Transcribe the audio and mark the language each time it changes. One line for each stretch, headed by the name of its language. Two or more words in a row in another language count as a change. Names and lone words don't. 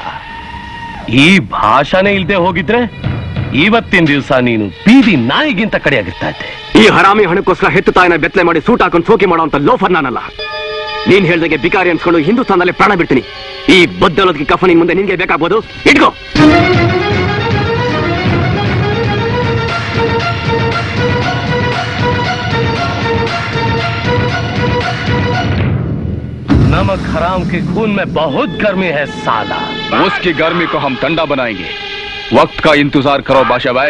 Kannada: ಈ ಭಾಷಾನೇ ಇಲ್ದೆ ಹೋಗಿದ್ರೆ ಇವತ್ತಿನ ದಿವಸ ನೀನು ಬೀದಿ ನಾಯಿಗಿಂತ ಕಡೆಯಾಗಿರ್ತಾ ಇದ್ದೆ. ಈ ಹರಾಮಿ ಹಣಕ್ಕೋಸ್ಕರ ಹೆತ್ತು ತಾಯಿನ ಬೆತ್ತಲೆ ಮಾಡಿ ಸೂಟ್ ಹಾಕೊಂಡು ಸೋಕಿ ಮಾಡುವಂತ ಲೋಫರ್ ನಾನಲ್ಲ. ನೀನ್ ಹೇಳ್ದಂಗೆ ಬಿಕಾರಿ ಅನ್ಸ್ಕೊಂಡು ಹಿಂದೂಸ್ತಾನದಲ್ಲಿ ಪ್ರಾಣ ಬಿಡ್ತೀನಿ. ಈ ಬದ್ದಲೋದಕ್ಕೆ ಕಫನಿ ಮುಂದೆ ನಿನ್ಗೆ ಬೇಕಾಗ್ಬೋದು, ಇಟ್ಕೋ.
Hindi: नमक हराम के खून में बहुत गर्मी है साला. उसकी गर्मी को हम ठंडा बनाएंगे. वक्त का इंतजार करो बादशाह भाई.